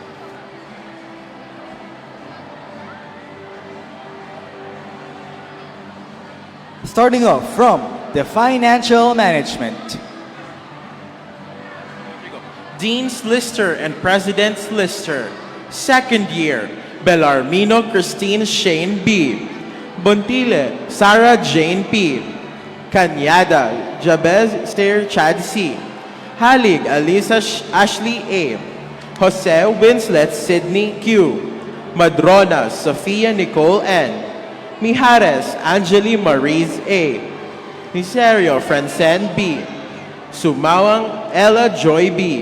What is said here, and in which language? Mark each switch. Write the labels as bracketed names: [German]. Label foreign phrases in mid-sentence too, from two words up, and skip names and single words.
[English] Starting off from the Financial Management. Dean's Lister and President's Lister. Second year, Bellarmino Christine Shane B. Bontile Sarah Jane P. Cañada Jabez Stair Chad C. Halig Alisa Ashley A. Jose Winslet Sydney Q. Madrona Sofia Nicole N. Mijares Angeli Maurice A. Miserio Francen B. Sumawang Ella Joy B.